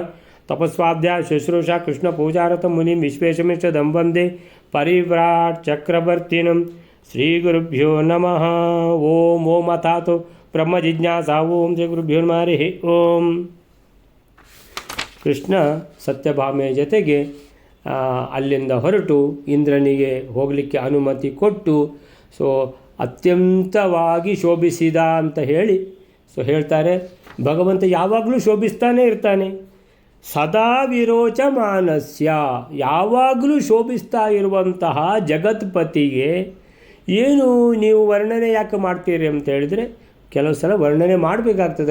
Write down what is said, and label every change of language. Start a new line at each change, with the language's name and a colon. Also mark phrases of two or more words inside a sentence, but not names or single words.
Sanskrit: तपस्वाध्याय शुश्रूषा कृष्णपूजारतं मुनिं विश्वेशमिष्टदं वन्दे परिव्राट् चक्रवर्तिनं। श्रीगुरुभ्यो नमः। ओम ओम अथातो ब्रह्म जिज्ञासा। ओम श्री गुरुभ्यो नमः। हरिः ओम।
Kannada: ಕೃಷ್ಣ ಸತ್ಯಭಾಮೆಯ ಜೊತೆಗೆ ಅಲ್ಲಿಂದ ಹೊರಟು ಇಂದ್ರನಿಗೆ ಹೋಗಲಿಕ್ಕೆ ಅನುಮತಿ ಕೊಟ್ಟು ಅತ್ಯಂತವಾಗಿ ಶೋಭಿಸಿದ ಅಂತ ಹೇಳಿ ಹೇಳ್ತಾರೆ. ಭಗವಂತ ಯಾವಾಗಲೂ ಶೋಭಿಸ್ತಾನೇ ಇರ್ತಾನೆ.
Sanskrit: ಸದಾ ವಿರೋಚಮಾನಸ್ಯ,
Kannada: ಯಾವಾಗಲೂ ಶೋಭಿಸ್ತಾ ಇರುವಂತಹ ಜಗತ್ಪತಿಗೆ ಏನು ನೀವು ವರ್ಣನೆ ಯಾಕೆ ಮಾಡ್ತೀರಿ ಅಂತ ಹೇಳಿದರೆ, ಕೆಲವು ಸಲ ವರ್ಣನೆ ಮಾಡಬೇಕಾಗ್ತದೆ.